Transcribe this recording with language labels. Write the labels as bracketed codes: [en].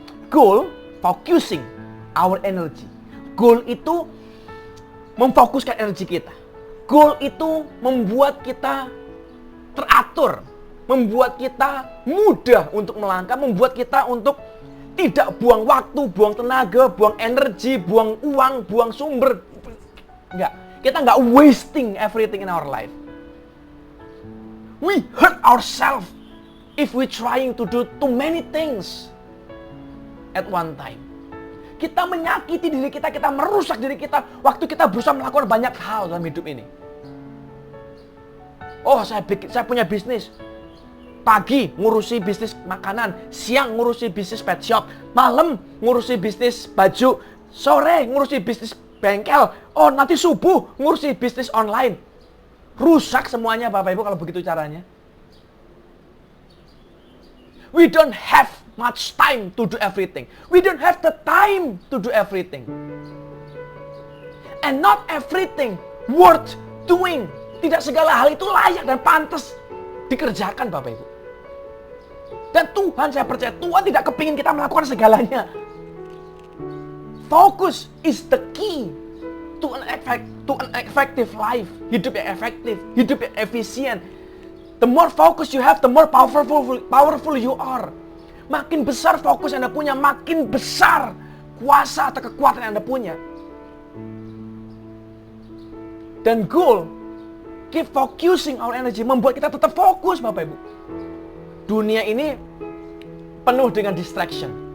[en] Goal, focusing our energy. [id] Goal itu memfokuskan energi kita. Goal itu membuat kita teratur. Membuat kita mudah untuk melangkah. Membuat kita untuk tidak buang waktu, buang tenaga, buang energi, buang uang, buang sumber. Enggak. Kita enggak [en] wasting everything in our life. We hurt ourselves if we trying to do too many things at one time. [id] Kita menyakiti diri kita, kita merusak diri kita waktu kita berusaha melakukan banyak hal dalam hidup ini. Oh, saya punya bisnis. Pagi ngurusi bisnis makanan, siang ngurusi bisnis pet shop, malam ngurusi bisnis baju, sore ngurusi bisnis bengkel, oh nanti subuh ngurusi bisnis online. Rusak semuanya Bapak Ibu kalau begitu caranya. [en] We don't have much time to do everything. We don't have the time to do everything. And not everything worth doing. [id] Tidak segala hal itu layak dan pantas dikerjakan Bapak Ibu. Dan Tuhan, saya percaya Tuhan tidak kepingin kita melakukan segalanya. [en] Focus is the key to an effective life. [id] Hidup yang efektif, hidup yang efisien. [en] The more focus you have, the more powerful you are. [id] Makin besar fokus yang Anda punya, makin besar kuasa atau kekuatan yang Anda punya. Dan goal, [en] keep focusing our energy, [id] membuat kita tetap fokus Bapak Ibu. Dunia ini penuh dengan distraction.